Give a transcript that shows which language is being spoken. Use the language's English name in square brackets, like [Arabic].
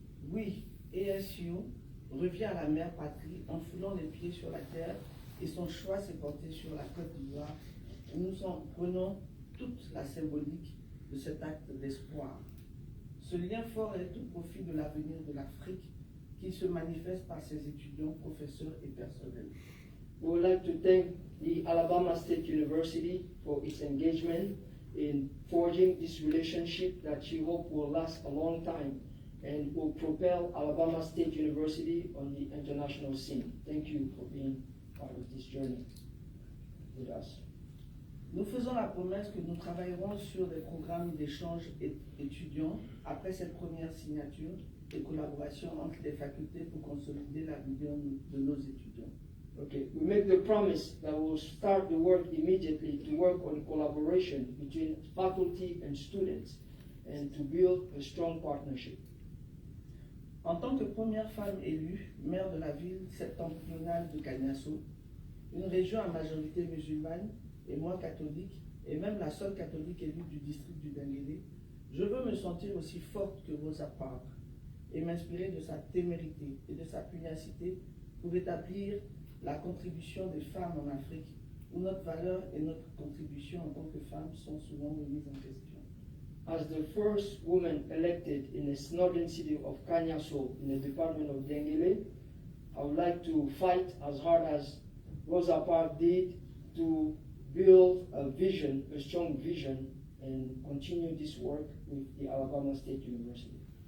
[French] Oui, ASU revient à la mère patrie en foulant les pieds sur la terre et son choix s'est porté sur la Côte d'Ivoire. Nous en prenons toute la symbolique de cet acte d'espoir. Ce lien fort est au profit de l'avenir de l'Afrique qui se manifeste par ses étudiants, professeurs et personnels. [English] We would like to thank the Alabama State University for its engagement in forging this relationship that she hopes will last a long time and will propel Alabama State University on the international scene. Thank you for being part of this journey with us. [French] Nous faisons la promesse que nous travaillerons sur des programmes d'échange étudiants après cette première signature et collaboration entre les facultés pour consolider la vision de nos étudiants. [English] Okay, we make the promise that we will start the work immediately to work on collaboration between faculty and students and to build a strong partnership. [French] En tant que première femme élue maire de la ville septentrionale de Cagnasso, une région à majorité musulmane et moins catholique, et même la seule catholique élue du district du Benguélé, je veux me sentir aussi forte que Rosa Parks et m'inspirer de sa témérité et de sa pugnacité pour établir la contribution des femmes en Afrique, où notre valeur et notre contribution en tant que femmes sont souvent remises en question. [English] As the first woman elected in the northern city of Kanyaso in the department of Dengele, I would like to fight as hard as Rosa Parks did to build a vision, a strong vision, and continue this work with the Alabama State University.